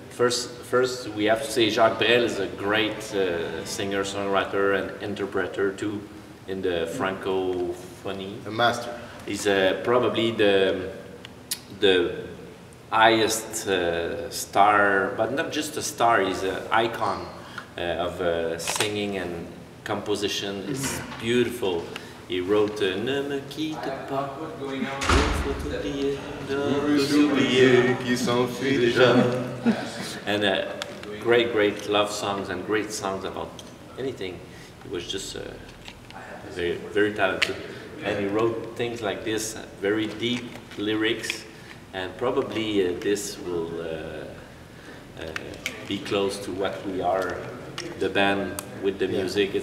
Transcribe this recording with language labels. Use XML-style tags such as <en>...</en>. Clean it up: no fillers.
<en>First, we have to say Jacques Brel is a great singer, songwriter, and interpreter too in the Francophonie. A master. He's probably the highest star, but not just a star. He's an icon of singing and composition. It's beautiful. He wrote</en> <fr>Ne me quitte pas, il faut oublier, oublier qui s'enfuit déjà.</fr> <en>And great love songs and great songs about anything. He was just very, very talented. And he wrote things like this, very deep lyrics, and probably this will be close to what we are, the band with the music.</en>